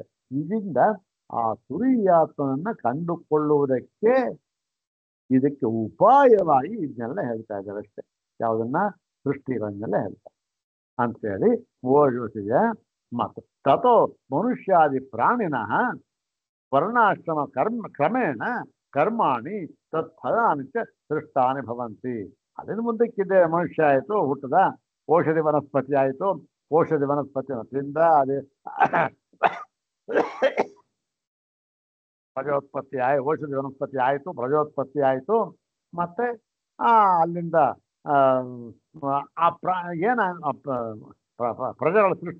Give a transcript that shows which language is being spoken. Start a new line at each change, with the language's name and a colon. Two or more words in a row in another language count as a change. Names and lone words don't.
Kannada: ಇದರಿಂದ ಆ ತುರೀಯಾತ್ಮನನ್ನ ಕಂಡುಕೊಳ್ಳುವುದಕ್ಕೆ ಇದಕ್ಕೆ ಉಪಾಯವಾಗಿ ಇದನ್ನೆಲ್ಲ ಹೇಳ್ತಾ ಇದ್ದಾರೆ ಅಷ್ಟೇ. ಯಾವುದನ್ನ? ಸೃಷ್ಟಿಗಳನ್ನೆಲ್ಲ ಹೇಳ್ತಾರೆ ಅಂತೇಳಿ ಓದಿದೆ.
Sanskrit: ಮತ್ತು ತಥೋ ಮನುಷ್ಯಾದಿ ಪ್ರಾಣಿನಃ ವರ್ಣಾಶ್ರಮ ಕ್ರಮೇಣ ಕರ್ಮಾಣಿ ತತ್ಫಲಾನಿ ಚ ಸೃಷ್ಟಾನಿ ಭವಂತಿ.
Kannada: ಅದನ್ನು ಮುಂದಕ್ಕಿದೆ. ಮನುಷ್ಯ ಆಯಿತು, ಹುಟ್ಟದ, ಔಷಧಿ ವನಸ್ಪತಿ ಆಯಿತು, ಔಷಧಿ ವನಸ್ಪತಿ ಮತ್ತಿಂದ ಅದೇ ಪ್ರಜೋತ್ಪತ್ತಿ ಔಷಧಿ ವನಸ್ಪತಿ ಆಯಿತು, ಪ್ರಜೋತ್ಪತ್ತಿ ಆಯಿತು. ಮತ್ತೆ ಅಲ್ಲಿಂದ ಪ್ರಜೆಗಳ ಸೃಷ್ಟಿ.